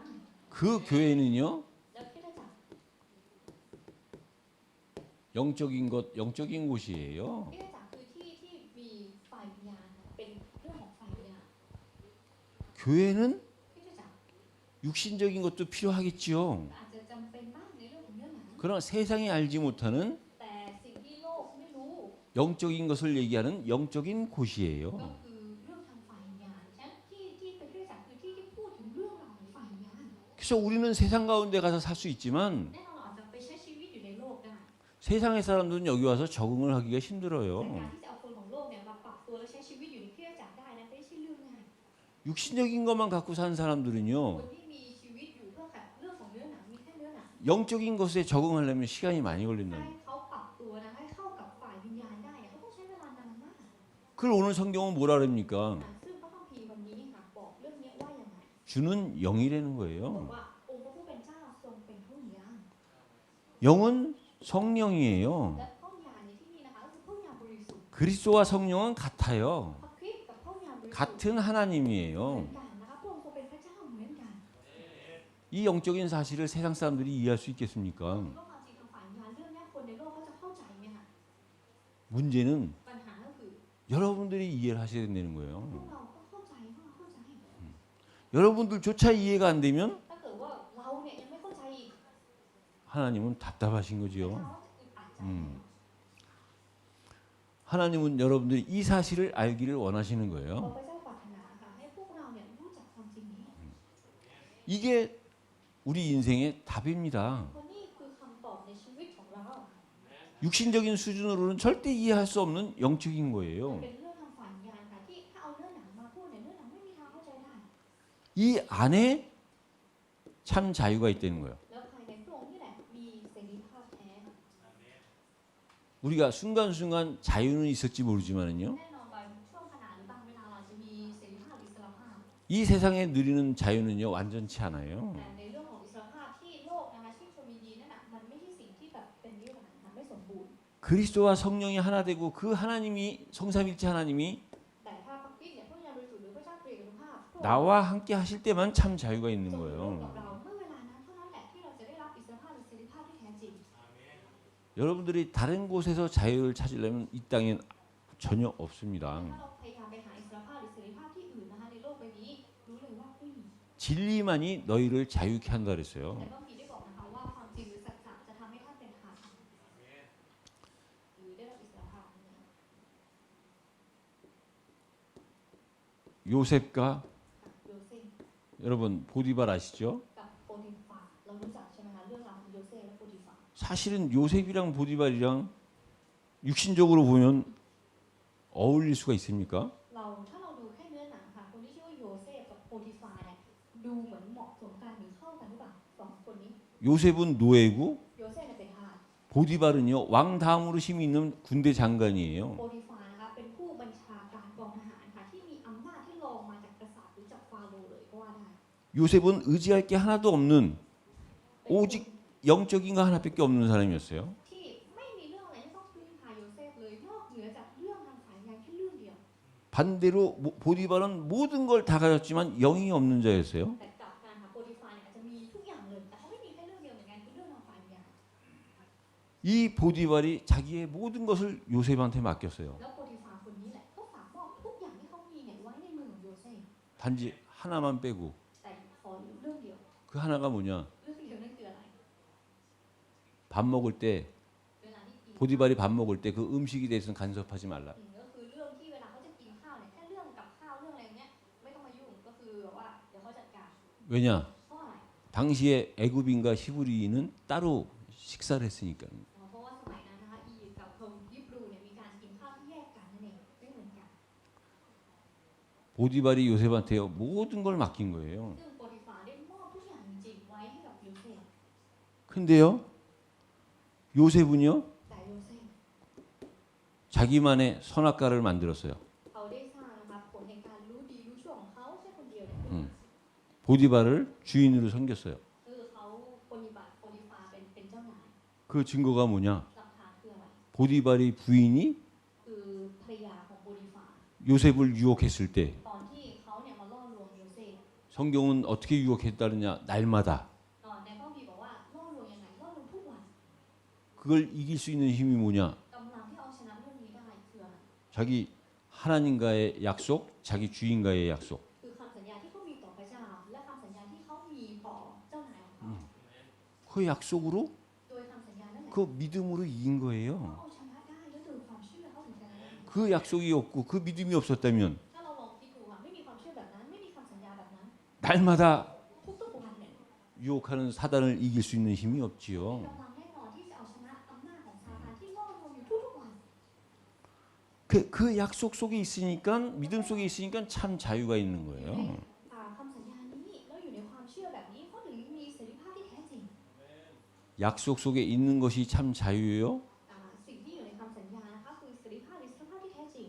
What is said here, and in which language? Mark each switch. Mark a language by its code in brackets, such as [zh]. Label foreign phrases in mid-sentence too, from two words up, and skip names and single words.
[ko] 그 교회는요, [th] แล้วคริสตจักร [ko] 영적인 것, 영적인 곳이에요. [th] คริสตจักรคือที่ที่มีฝ่ายวิญญาณเป็นเรื่องของฝ่ายวิญญาณ [ko] 교회는 [th] คริสตจักร [ko] 육신적인 것도 필요하겠지요. [th] อาจจะจำเป็นบ้างในเรื่องของเนื้อหนัง [ko] 그러나 세상이 알지 못하는 [th] แต่สิ่งที่โลกไม่รู้ [ko] 영적인 것을 얘기하는 영적인 [th] ก็ [ko] 곳이에요. [th] คือเรื่องทางฝ่ายวิญญาณฉะนั้นที่เป็นคริสตจักรคือที่ที่พูดถึงเรื่องราวของฝ่ายวิญญาณ [ko] 그래서 우리는 세상 가운데 가서 살 수 있지만 [th] แน่นอนเราอาจจะไปใช้ชีวิตอยู่ในโลกได้ [ko] 세상의 사람들은 여기 와서 적응을 하기가 [th] แต่ [ko] 힘들어요. [th] การที่จะเอาคนของโลกเนี่ยมาปรับตัวและใช้ชีวิตอยู่ในคริสตจักรได้นั้นไม่ใช่เรื่องง่าย [ko] 육신적인 것만 갖고 사는 [th] คน [ko] 사람들은요, [th] ที่มีชีวิตอยู่เพื่อขัดเรื่องของเนื้อหนังมีแค่เนื้อหนัง [ko] 영적인 것에 적응하려면 시간이 많이 [th] ให้ [ko] 걸린다. [th] เขาปรับตัวนะให้เข้ากับฝ่ายวิญญาณได้เนี่ยเขาต้องใช้เวลานานมาก [ko] 그걸 오늘 성경은 뭐라 그럽니까? [th] ซึ่งพระคัมภีร์วันนี้ค่ะบอกเรื่องนี้ว่าอย่างไร [ko] 주는 영이라는 [th] บอก [ko] 거예요. [th] ว่าองค์พระผู้เป็นเจ้าทรงเป็นพระวิญญาณ [ko] 영은 성령이에요. [th] และพระวิญญาณในที่นี้นะคะก็คือพระวิญญาณบริสุทธิ์ [ko] 그리스도와 성령은 같아요. [th] พระคริสต์กับพระวิญญาณบริสุทธิ์ [ko] 같은 [th] เหมือน [ko] 하나님이에요. [th] กันนะคะพระองค์ทรงเป็นพระเจ้าเหมือนกัน [ko] 이 영적인 사실을 세상 사람들이 이해할 수 있겠습니까? [th] ก็ความจริงทางฝ่ายวิญญาณเรื่องนี้คนในโลกเขาจะเข้าใจไหมคะ [ko] 문제는 [th] ปัญหาก็คือ [ko] 여러분들이 이해를 하셔야 된다는 [th] พว [ko] 거예요. [th] กเราต้องเข้าใจพวกเราเข้าใจ [ko] 여러분들조차 이해가 안 되면 [th] ถ้าเกิดว่าเราเนี่ยยังไม่เข้าใจอีก [ko] 하나님은 답답하신 [th] พระ [ko] 거지요. [th] เจ้าจะอึดอัดใจ [ko] 하나님은 여러분들이 이 사실을 알기를 원하시는 [th] เพราะ [ko] 거예요. [th] พระเจ้าปรารถนาค่ะให้พวกเราเนี่ยรู้จักความจริงนี้ [ko] 이게 우리 인생의 답입니다. [th] เพราะนี่คือคำตอบในชีวิตของเรา [ko] 육신적인 수준으로는 절대 이해할 수 없는 영적인 [th] มัน [ko] 거예요. [th] เป็นเรื่องทางฝ่ายวิญญาณค่ะที่ถ้าเอาเนื้อหนังมาพูดเนี่ยเนื้อหนังไม่มีทางเข้าใจได้ [ko] 이 안에 참 자유가 있다는 거예요. [th] แล้วภายในพระองค์นี่แหละมีเสรีภาพแท้ [ko] 우리가 순간순간 자유는 있을지 모르지만은요. [th] แน่นอนบางช่วงขณะหรือบางเวลาเราจะมีเสรีภาพอิสระภาพ [ko] 이 세상에 누리는 자유는요 완전치 않아요. [th] แต่ในเรื่องของอิสระภาพที่โลกนะคะที่ชมยินดีนั่นน่ะมันไม่ใช่สิ่งที่แบบเป็นนิรันดร์ค่ะไม่สมบูรณ์ [ko] 그리스도와 성령이 하나 되고 그 하나님이 성삼일체 하나님이 [th] แต่ถ้าพระคริสต์เนี่ยพระวิญญาณบริสุทธิ์หรือพระเจ้าตรีเอกภาพพระองค์ [ko] 나와 함께 하실 때만 참 자유가 있는 [th] ทรงอยู่ร่วม [ko] 거예요. [th] กับเราเมื่อเวลานั้นเท่านั้นแหละที่เราจะได้รับอิสรภาพหรือเสรีภาพที่แท้จริง [ko] 여러분들이 다른 곳에서 자유를 찾으려면 이 땅엔 전혀 없습니다. [th] ถ้าเราพยายามไปหาอิสรภาพหรือเสรีภาพที่อื่นนะคะในโลกใบนี้รู้เลยว่าไม่มี [ko] 진리만이 너희를 자유케 한다 [th] แต่ [ko] 그랬어요. [th] พระคัมภีร์ได้บอกนะคะว่าความจริงหรือสัจจะจะทำให้ท่านเป็นธรรมหรือได้รับอิสรภาพนะคะ [ko] 요셉과 [th] โยเซฟ [ko] 여러분 보디발 아시죠? [th] กับโปติฟาเรารู้จักใช่ไหมคะเรื่องราวของโยเซฟและโปติฟา [ko] 사실은 요셉이랑 보디발이랑 육신적으로 보면 어울릴 수가 있습니까? [th] ถ้าเราดูแค่เนื้อหนังค่ะคนที่ชื่อว่าโยเซฟกับโปติฟาเนี่ยดูเหมือนเหมาะสมกันหรือเข้ากันหรือเปล่าสองคนนี้ [ko] 요셉은 노예고 [th] โยเซฟเนี่ยเป็นทาส [ko] 보디발은요 왕 다음으로 힘이 있는 군대 장관이에요. [th] โปติฟานะคะเป็นผู้บัญชาการกองทหารค่ะที่มีอำนาจที่รองมาจากกษัตริย์หรือจากฟาโรห์เลยก็ว่าได้ [ko] 요셉은 의지할 게 하나도 없는 [th] เป็นผู้ [ko] 오직 영적인 거 하나밖에 없는 사람이었어요. [th] ที่ไม่มีเรื่องอะไรที่ต้องพึ่งพาโยเซฟเลยนอกเหนือจากเรื่องทางสายงานแค่เรื่องเดียว [ko] 반대로 보디발은 모든 걸 다 가졌지만 영이 없는 자였어요. [th] แต่กลับกันค่ะโปติฟาเนี่ยอาจจะมีทุกอย่างเลยแต่เขาไม่มีแค่เรื่องเดียวเหมือนกันคือเรื่องทางฝ่ายวิญญาณ [ko] 이 보디발이 자기의 모든 것을 요셉한테 맡겼어요. [th] แล้วโปติฟาคนนี้แหละเขาฝากมอบทุกอย่างที่เขามีเนี่ยไว้ในมือของโยเซฟ [ko] 단지 하나만 빼고 [th] แต่ขอเรื่องเดียว [ko] 그 하나가 뭐냐? [th] เรื่องเดียวนั่นคืออะไร [ko] 밥 먹을 때 [th] เวลาที่กิน [ko] 보디발이 밥 먹을 때 그 음식에 대해서는 간섭하지 말라. [th] ก็คือเรื่องที่เวลาเขาจะกินข้าวเนี่ยแค่เรื่องกับข้าวเรื่องอะไรเงี้ยไม่ต้องมายุ่งก็คือแบบว่าเดี๋ยวเขาจัดการ [ko] 왜냐? [th] เพราะอะไร [ko] 당시에 애굽인과 히브리인은 따로 식사를 했으니까. [th] เพราะว่าสมัยนั้นนะคะอียิปต์กับคนยิบรูเนี่ยมีการกินข้าวที่แยกกันนั่นเองไม่เหมือนกัน [ko] 보디발이 요셉한테 모든 걸 맡긴 거예요. [th] ซึ่งโปติฟาได้มอบทุกอย่างจริงๆไว้ให้กับโยเซฟ [ko] 근데요, 요셉은요, [th] แต่โยเซฟ [ko] 자기만의 선악과를 만들었어요. [th] เขาได้สร้างนะคะผลแห่งการรู้ดีรู้ชั่วของเขาแค่คนเดียว [ko] 보디발을 주인으로 섬겼어요. [th] คือเขาปฏิบัติโพธิฟาเป็นเจ้านาย [ko] 그 증거가 뭐냐? [th] หลักฐานคืออะไร [ko] 보디발의 부인이 [th] คือภรรยาของโพธิฟา [ko] 요셉을 유혹했을 때 [th] ตอนที่เขาเนี่ยมาล่อลวงโยเซฟ [ko] 성경은 어떻게 유혹했다느냐? 날마다. [th] ในพระคัมภีร์บอกว่าล่อลวงยังไงล่อลวงทุกวัน [ko] 그걸 이길 수 있는 힘이 뭐냐? [th] กำลังที่เอาชนะเรื่องนี้ได้คืออะไร [ko] 자기 하나님과의 약속, 자기 주인과의 약속. [th] คือคำสัญญาที่เขามีต่อพระเจ้าและคำสัญญาที่เขามีต่อเจ้านายของเขา [ko] 그 약속으로 [th] โดยคำสัญญานั่นแหละ [ko] 그 믿음으로 이긴 거예요. [th] เอาชนะได้แล้วโดยความเชื่อเขาถึงชนะได้ [ko] 그 약속이 없고 그 믿음이 없었다면 [th] ถ้าเราลองคิดดูค่ะไม่มีความเชื่อแบบนั้นไม่มีคำสัญญาแบบนั้น [ko] 날마다 [th] ทุกๆวันเนี่ย [ko] 유혹하는 사단을 이길 수 있는 힘이 없지요. [th] กำลังแน่นอนที่จะเอาชนะอำนาจของซาตานที่ล่อลวงอยู่ทุกๆวัน [ko] 그 약속 속에 있으니까 믿음 속에 있으니까 참 자유가 있는 거예요. [th] คำสัญญานี้แล้วอยู่ในความเชื่อแบบนี้เขาถึงมีเสรีภาพที่แท้จริง [ko] 약속 속에 있는 것이 참 자유예요. [th] สิ่งที่อยู่ในคำสัญญานะคะคือเสรีภาพในสภาพที่แท้จริง